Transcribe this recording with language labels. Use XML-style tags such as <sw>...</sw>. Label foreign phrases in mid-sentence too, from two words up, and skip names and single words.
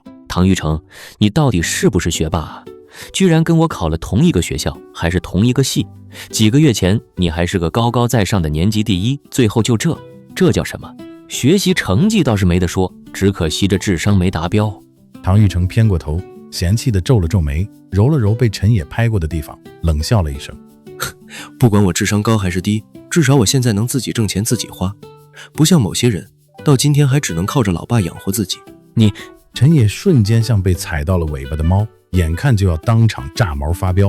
<zh>唐玉成，你到底是不是學霸啊？居然跟我考了同一個學校，還是同一個系。幾個月前你還是個高高在上的年級第一，最後就這叫什麼？學習成績倒是沒得說，只可惜這智商沒達標。唐玉成偏過頭，嫌棄地皺了皺眉，揉了揉被陳野拍過的地方，冷笑了一聲： 不管我智商高还是低，至少我現在能自己挣錢自己花，不像某些人到今天還只能靠着老爸養活自己。你…… 陈野瞬間像被踩到了尾巴的貓，眼看就要當场炸毛發飆。</zh>